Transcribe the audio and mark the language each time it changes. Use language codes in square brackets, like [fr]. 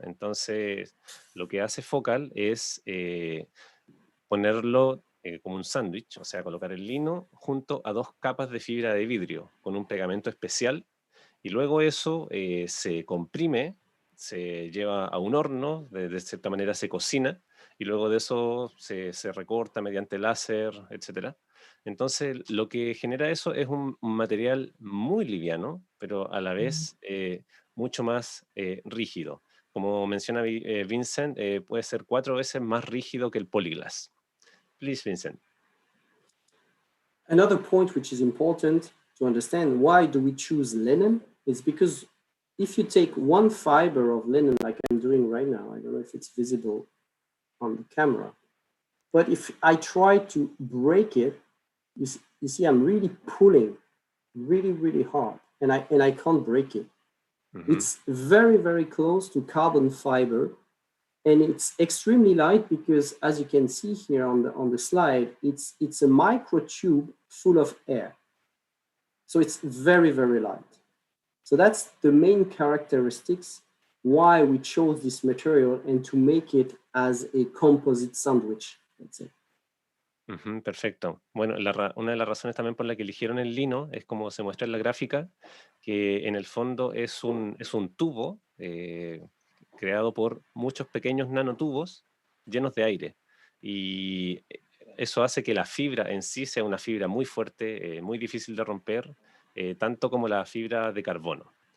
[es] Entonces, lo que hace Focal es ponerlo como un sándwich, o sea, colocar el lino junto a 2 capas de fibra de vidrio con un pegamento especial, y luego eso se comprime, se lleva a un horno, de cierta manera se cocina, y luego de eso se recorta mediante láser, etc. Entonces, lo que genera eso es un material muy liviano, pero a la vez mucho más rígido. Como menciona Vincent, puede ser 4 veces más rígido que el polyglass. [en] Please, Vincent. Another point which is important to understand, why do we choose linen, is because if you take one fiber of linen like I'm doing right now, I don't know if it's visible on the camera, but if I try to break it, you see I'm really pulling really, really hard, and I can't break it. Mm-hmm. It's very, very close to carbon fiber, and it's extremely light because, as you can see here on the slide, it's a microtube full of air. So it's very, very light. So that's the main characteristics why we chose this material and to make it as a composite sandwich, let's say. [es] Ujú, perfecto. Bueno, una de las razones también por la que eligieron el lino es como se muestra en la gráfica, que en el fondo es un tubo creado por muchos pequeños nanotubos llenos de aire. Y eso hace que la fibra en sí sea una fibra muy fuerte, muy difícil de romper, tanto como la fibra de carbono.